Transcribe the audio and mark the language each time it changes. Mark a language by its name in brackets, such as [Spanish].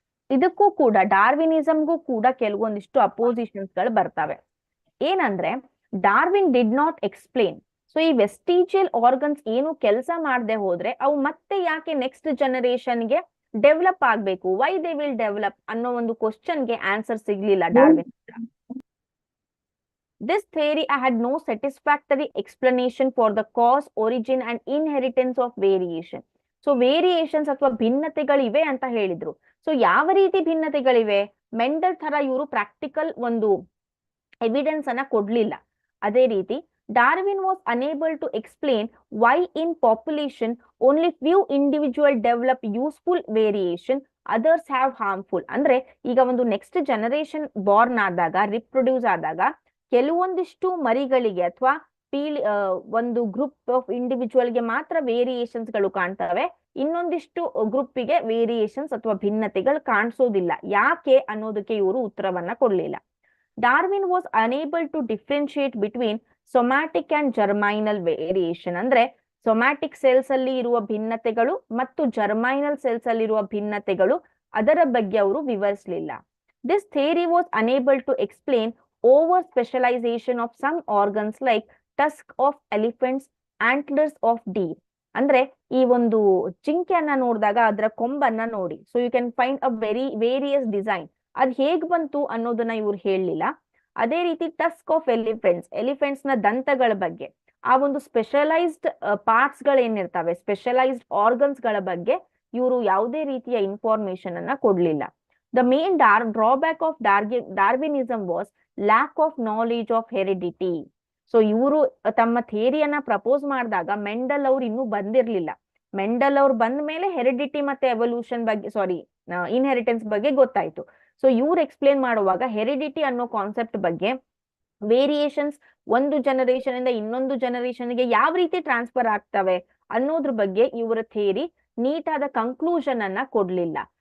[Kannada] ಇದಕ್ಕೂ ಕೂಡ ಡಾರ್ವಿನಿಸಮ್ಗೂ ಕೂಡ ಕೆಲವೊಂದಿಷ್ಟು ಅಪೋಸಿಷನ್ಸ್ ಗಳು ಬರ್ತವೆ. ಏನಂದ್ರೆ [English] Darwin did not explain. [Kannada] So ಈ ವೆಸ್ಟಿಜಿಯಲ್ ಆರ್ಗನ್ಸ್ ಏನು ಕೆಲಸ ಮಾಡದೆ ಹೋದ್ರೆ ಅವು ಮತ್ತೆ ಯಾಕೆ ನೆಕ್ಸ್ಟ್ ಜನರೇಷನ್ಗೆ ಡೆವಲಪ್ ಆಗ್ಬೇಕು, [English] why they will develop [Kannada] ಅನ್ನೋ ಒಂದು ಕ್ವಶನ್ಗೆ ಆನ್ಸರ್ ಸಿಗ್ಲಿಲ್ಲ Darwin. [English] This theory had no satisfactory explanation for the cause, origin and inheritance of variation. [Kannada] So variations ಅಥವಾ ಭಿನ್ನತೆಗಳಿವೆ ಅಂತ ಹೇಳಿದ್ರು. ಸೊ ಯಾವ ರೀತಿ ಭಿನ್ನತೆಗಳಿವೆ? ಮೆಂಡಲ್ ತರ ಇವರು ಪ್ರಾಕ್ಟಿಕಲ್ ಒಂದು ಎವಿಡೆನ್ಸ್ ಅನ್ನ ಕೊಡ್ಲಿಲ್ಲ. ಅದೇ ರೀತಿ [English] Darwin was unable to explain why in population only few individual develop useful variation, others have harmful. [Kannada] ಅಂದ್ರೆ ಈಗ ಒಂದು ನೆಕ್ಸ್ಟ್ ಜನರೇಷನ್ ಬಾರ್ನ್ ಆದಾಗ, ರಿಪ್ರೊಡ್ಯೂಸ್ ಆದಾಗ ಕೆಲವೊಂದಿಷ್ಟು ಮರಿಗಳಿಗೆ ಅಥವಾ ಒಂದು ಗ್ರೂಪ್ ಆಫ್ ಇಂಡಿವಿಜುವಲ್ಗೆ ಮಾತ್ರ ವೇರಿಯೇಷನ್ಸ್ ಗಳು ಕಾಣ್ತವೆ, ಇನ್ನೊಂದಿಷ್ಟು ಗ್ರೂಪಿಗೆ ವೇರಿಯೇಷನ್ಸ್ ಅಥವಾ ಭಿನ್ನತೆಗಳು ಕಾಣಿಸೋದಿಲ್ಲ. ಯಾಕೆ ಅನ್ನೋದಕ್ಕೆ ಇವರು ಉತ್ತರವನ್ನ ಕೊಡ್ಲಿಲ್ಲ. [English] Darwin was unable to differentiate between somatic and germinal variation. [Kannada] ಅಂದ್ರೆ ಸೊಮ್ಯಾಟಿಕ್ ಸೆಲ್ಸ್ ಅಲ್ಲಿ ಇರುವ ಭಿನ್ನತೆಗಳು ಮತ್ತು ಜರ್ಮೈನಲ್ ಸೆಲ್ಸ್ ಅಲ್ಲಿ ಇರುವ ಭಿನ್ನತೆಗಳು, ಅದರ ಬಗ್ಗೆ ಅವರು ವಿವರಿಸಲಿಲ್ಲ. [English] This theory was unable to explain over specialization of some organs like tusk of elephants, antlers of deer. [Kannada] ಅಂದ್ರೆ ಈ ಒಂದು ಜಿಂಕೆಯನ್ನ ನೋಡಿದಾಗ ಅದರ ಕೊಂಬನ್ನ ನೋಡಿ, so [English] You can find a various design. [Kannada] ಅದ್ ಹೇಗ್ ಬಂತು ಅನ್ನೋದನ್ನ ಇವ್ರು ಹೇಳಲಿಲ್ಲ. ಅದೇ ರೀತಿ ಟಸ್ಕ್ ಆಫ್ ಎಲಿಫೆಂಟ್ಸ್ ನ ದಂತಗಳ ಬಗ್ಗೆ, ಆ ಒಂದು ಸ್ಪೆಷಲೈಸ್ಡ್ ಪಾರ್ಟ್ಸ್ ಗಳೇನಿರ್ತವೆ, ಸ್ಪೆಷಲೈಸ್ಡ್ ಆರ್ಗನ್ಸ್ ಗಳ ಬಗ್ಗೆ ಇವರು ಯಾವುದೇ ರೀತಿಯ ಇನ್ಫಾರ್ಮೇಶನ್ ಅನ್ನ ಕೊಡ್ಲಿಲ್ಲ. [English] The main drawback of Darwinism was lack of knowledge of heredity. [Kannada] So ಇವರು ತಮ್ಮ ಥಿಯರಿಯನ್ನ ಪ್ರಪೋಸ್ ಮಾಡಿದಾಗ ಮೆಂಡಲ್ ಅವ್ರು ಇನ್ನೂ ಬಂದಿರ್ಲಿಲ್ಲ. ಮೆಂಡಲ್ ಅವ್ರು ಬಂದ ಮೇಲೆ ಹೆರಿಡಿಟಿ ಮತ್ತೆ ಎವಲ್ಯೂಷನ್ ಬಗ್ಗೆ, ಇನ್ಹೆರಿಟೆನ್ಸ್ ಬಗ್ಗೆ ಗೊತ್ತಾಯ್ತು. ಸೊ ಇವ್ರು ಎಕ್ಸ್ಪ್ಲೇನ್ ಮಾಡುವಾಗ ಹೆರಿಡಿಟಿ ಅನ್ನೋ ಕಾನ್ಸೆಪ್ಟ್ ಬಗ್ಗೆ, ವೇರಿಯೇಷನ್ಸ್ ಒಂದು ಜನರೇಷನ್ ಇಂದ ಇನ್ನೊಂದು ಜನರೇಷನ್ಗೆ ಯಾವ ರೀತಿ ಟ್ರಾನ್ಸ್ಫರ್ ಆಗ್ತವೆ ಅನ್ನೋದ್ರ ಬಗ್ಗೆ ಇವರ ಥಿಯರಿ ನೀಟಾದ ಕನ್ಕ್ಲೂಷನ್ ಅನ್ನ ಕೊಡ್ಲಿಲ್ಲ.